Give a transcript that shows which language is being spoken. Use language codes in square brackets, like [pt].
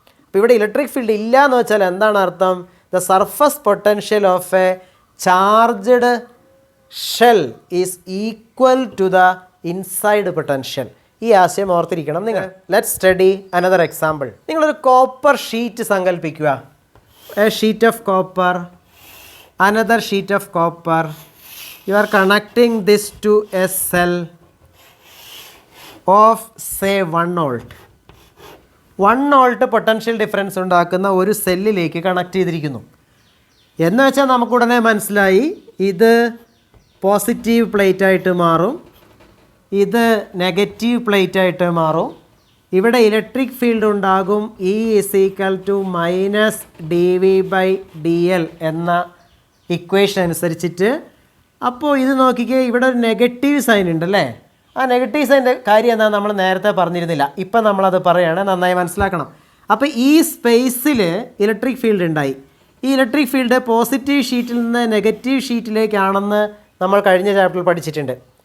[ml] അപ്പോൾ ഇവിടെ electric field ഇല്ല എന്ന് വെച്ചാൽ എന്താണ് അർത്ഥം? [en] The surface potential of a charged shell is equal to the inside potential. [ml] ഈ ആശയം ഓർത്തിരിക്കണം നിങ്ങൾ. [en] Let's study another example. [ml] നിങ്ങളൊരു കോപ്പർ ഷീറ്റ് സങ്കല്പിക്കുക. [en] A sheet of copper, another sheet of copper. You are connecting this to a cell of say 1 volt. [ml] 1 volt potential difference ഉണ്ടാക്കുന്ന ഒരു സെല്ലിലേക്ക് connect ചെയ്തിരിക്കുന്നു എന്ന് വെച്ചാൽ നമുക്കുടനെ മനസ്സിലായി ഇത് പോസിറ്റീവ് പ്ലേറ്റ് ആയിട്ട് മാറും, ഇത് നെഗറ്റീവ് പ്ലേറ്റ് ആയിട്ട് മാറും. ഇവിടെ ഇലക്ട്രിക് ഫീൽഡ് ഉണ്ടാകും. [en] E is equal to -dV/dl [ml] എന്ന ഇക്വേഷൻ അനുസരിച്ചിട്ട്. അപ്പോൾ ഇത് നോക്കിക്കേ, ഇവിടെ ഒരു നെഗറ്റീവ് സൈൻ ഉണ്ടല്ലേ. ആ നെഗറ്റീവ് സൈൻ്റെ കാര്യം എന്താ നമ്മൾ നേരത്തെ പറഞ്ഞിരുന്നില്ല. ഇപ്പം നമ്മളത് പറയുകയാണ്, നന്നായി മനസ്സിലാക്കണം. അപ്പോൾ ഈ സ്പേസിൽ ഇലക്ട്രിക് ഫീൽഡ് ഉണ്ടായി. ഈ ഇലക്ട്രിക് ഫീൽഡ് പോസിറ്റീവ് ഷീറ്റിൽ നിന്ന് നെഗറ്റീവ് ഷീറ്റിലേക്കാണെന്ന് നമ്മൾ കഴിഞ്ഞ ചാപ്റ്ററിൽ പഠിച്ചിട്ടുണ്ട്.